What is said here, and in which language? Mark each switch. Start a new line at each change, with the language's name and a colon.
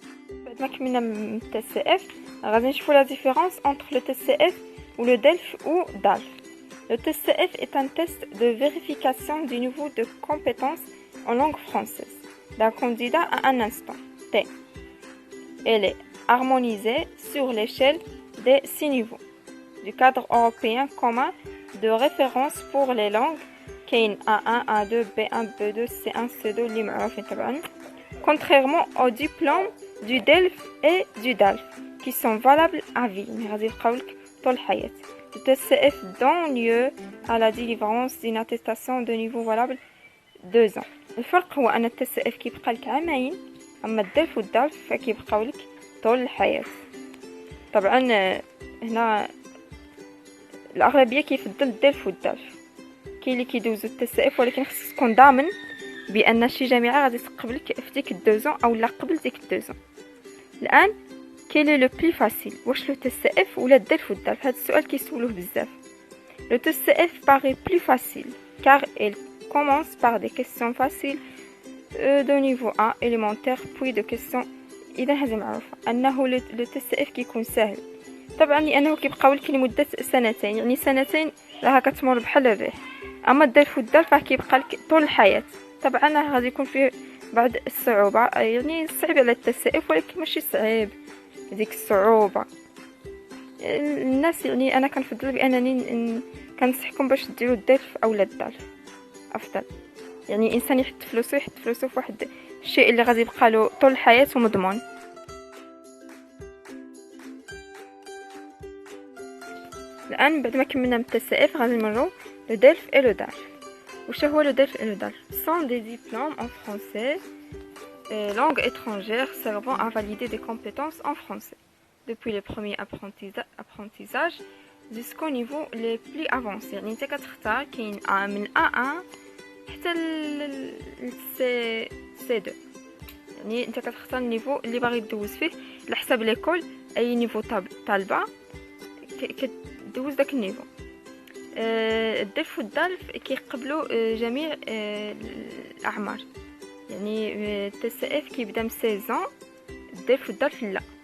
Arabic: بعد ما كملنا من تي سي اف غادي نشوفوا لا ديفيرونس
French: entre le TCF ou le DELF ou DALF. Le TCF est un test de vérification du niveau de compétence en langue française d'un candidat à un instant T. Elle est harmonisée sur l'échelle des 6 niveaux du cadre européen commun de référence pour les langues كاين A1, A2, B1, B2, C1, C2
Arabic: اللي معروفين طبعا.
French: Contrairement aux diplômes du DELF et du DALF qui sont valables à vie.
Arabic: غادي يبقاولك طول الحياة.
French: Le TCF donne lieu à la délivrance d'une attestation de niveau valable 2 ans.
Arabic: الفرق هو أن ال TCF كيبقى لك عامين، أما الدلف والدالف فكيبقاو لك طول الحياة. طبعا هنا الأغلبية كيفضل الدلف والدالف. كاين اللي كيدوزو ال TCF ولكن خصك تكون ضامن بأن شي جامعة غادي تقبلك في ديك 2 ans أو لا قبل ديك 2 ans. الآن
French: quel est le plus facile
Arabic: واش لو TCF ولا الدلف والدالف؟ هذا السؤال كيسولوه بزاف.
French: Le TCF paraît plus facile car il commence par des questions faciles de niveau 1 élémentaire puis de questions.
Arabic: إذا هذا معروفة أنه le TCF كيكون سهل طبعا لأنه كيبقاو لك لمدة سنتين، يعني سنتين راها كتمر بحال الريح. أما الدلف والدالف كيبقى لك طول الحياة. طبعا غادي يكون فيه بعض الصعوبة، يعني صعب على التسائف ولكن ماشي صعيب ديك الصعوبة. الناس يعني انا كنفضل بانني كنصحكم باش ديروا الدلف اولا الدالف افضل. يعني الانسان يحط فلوسه في واحد الشيء اللي غادي يبقى له طول الحياة ومضمون. الان بعد ما كملنا من التسائف غادي نمروا لو دلف اي لو دالف. واش هو لو دلف اي لو دالف؟
French: sont des diplômes en français langue étrangère servant à valider des compétences en français depuis les premiers apprentissages jusqu'au niveau les plus avancés.
Arabic: يعني انت كتختار كاين من A1 حتى ل C2، يعني انت كتختار النيفو اللي باغي تدوز فيه على حساب ليكول. اي نيفو طالبه كدوز داك النيفو. الدلف والدالف كيقبلوا جميع الاعمار، يعني التسائف كيبدا من 16 الدلف والدالف لا.